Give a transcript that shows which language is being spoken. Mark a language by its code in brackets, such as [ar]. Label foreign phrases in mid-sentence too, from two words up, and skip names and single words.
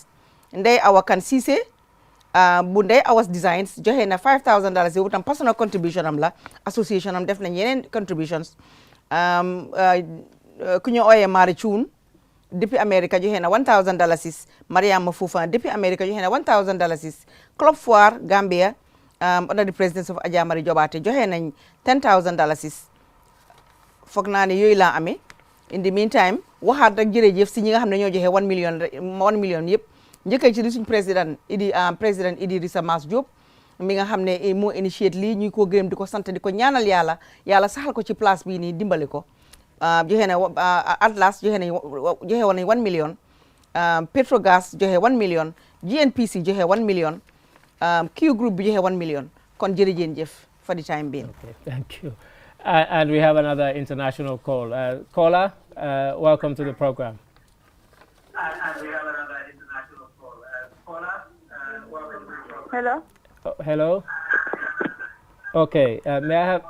[wo] Ndey Awa Kan Cissé bu Ndey Awas Designs joxe na $5,000 yow tam [en] personal contribution [wo] am la association am def nañ yeneen contributions ku ñu ooyee Mari Thioune depuis America joxe na $1,000. Mariama Foufan depuis America joxe na $1,000. Club Foire Gambia [en] under the presidence of [wo] Adja Mari Jobaate joxe nañ $10,000. foog naa ne yooyu laa amee [en] in the meantime [wo] waxaat rek jërëjëf si ñi nga xam ne ñoo joxe 1 million yëpp njëkkee ci li suñ président Idrissa Mas Diop mi nga xam ne moo initiate lii ñu ko gërëm di ko sant di ko ñaanal yàlla saxal ko ci place bii nii dimbali ko joxe na Atlas joxe woon nañ 1 million Petrogas joxe 1 million GNPC joxe 1 million Q Group bi joxe 1 million kon jërëjëf [en] for the time being. Okay, thank you. And we have another international call. Caller, welcome to the program. And we have another international call. Caller, welcome to the program. Hello. Oh, hello. Okay. May I have?